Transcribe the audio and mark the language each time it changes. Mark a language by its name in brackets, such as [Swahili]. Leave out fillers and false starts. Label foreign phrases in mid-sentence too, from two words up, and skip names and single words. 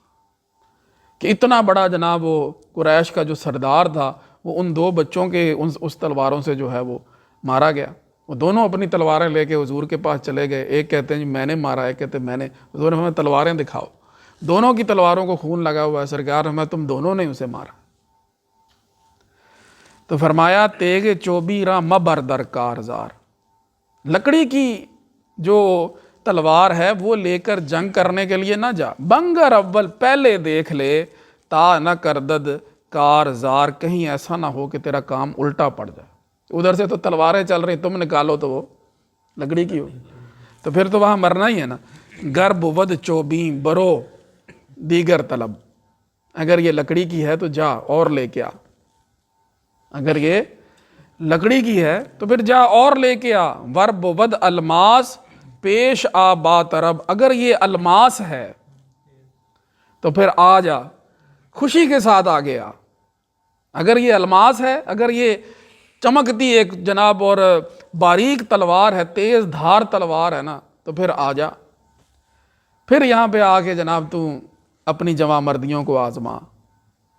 [Urdu] کہ اتنا بڑا جناب وہ قریش کا جو سردار تھا وہ ان دو بچوں کے اس تلواروں سے جو ہے وہ مارا گیا. وہ دونوں اپنی تلواریں لے کے حضور کے پاس چلے گئے, ایک کہتے ہیں جی میں نے مارا, ایک کہتے ہیں میں نے. حضور ہمیں تلواریں دکھاؤ, دونوں کی تلواروں کو خون لگا ہوا ہے. سرکار ہمیں تم دونوں نے اسے مارا. تو فرمایا [Persian] تیغ چوبی را مبر در کارزار, [Urdu] لکڑی کی جو تلوار ہے وہ لے کر جنگ کرنے کے لیے نہ جا. [Persian] بنگر اول, [Urdu] پہلے دیکھ لے, [Persian] تا نہ کردد کارزار, [Urdu] کہیں ایسا نہ ہو کہ تیرا کام الٹا پڑ جائے. ادھر سے تو تلواریں چل رہی, تم نکالو تو وہ لکڑی کی ہو, تو پھر تو وہاں مرنا ہی ہے نا. [Persian] گر بود چوبیں برو دیگر طلب, [Urdu] اگر یہ لکڑی کی ہے تو جا اور لے کے آ. اگر یہ لکڑی کی ہے تو پھر جا اور لے کے آ. [Persian] ور بود الماس پیش آ با طرب, [Urdu] اگر یہ الماس ہے تو پھر آ جا خوشی کے ساتھ آگے آ. اگر یہ الماس ہے, اگر یہ چمکتی ایک جناب اور باریک تلوار ہے, تیز دھار تلوار ہے نا, تو پھر آ جا. پھر یہاں پہ آ کے جناب تو اپنی جواں مردیوں کو آزما.